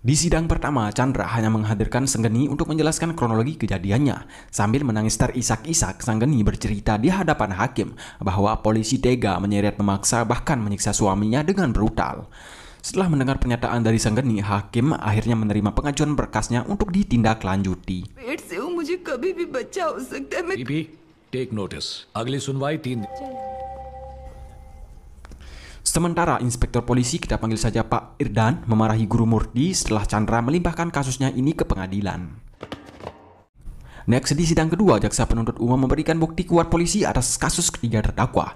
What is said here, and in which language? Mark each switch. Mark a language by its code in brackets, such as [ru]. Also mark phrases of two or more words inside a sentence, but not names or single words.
[id] Di sidang pertama, Chandra hanya menghadirkan Sanggeni untuk menjelaskan kronologi kejadiannya. Sambil menangis terisak-isak, Sanggeni bercerita di hadapan hakim bahwa polisi tega menyeret memaksa bahkan menyiksa suaminya dengan brutal. Setelah mendengar pernyataan dari Sanggeni, hakim akhirnya menerima pengajuan berkasnya untuk ditindaklanjuti. [hi] पेट से वो मुझे कभी भी बच्चा हो सकता है मैं बीबी [en] take notice [hi] अगली सुनवाई 3 [id] Sementara inspektur polisi, kita panggil saja Pak Irdan, memarahi Guru Murti setelah Chandra melimpahkan kasusnya ini ke pengadilan. Next, di sidang kedua, jaksa penuntut umum memberikan bukti kuat polisi atas kasus ketiga terdakwa.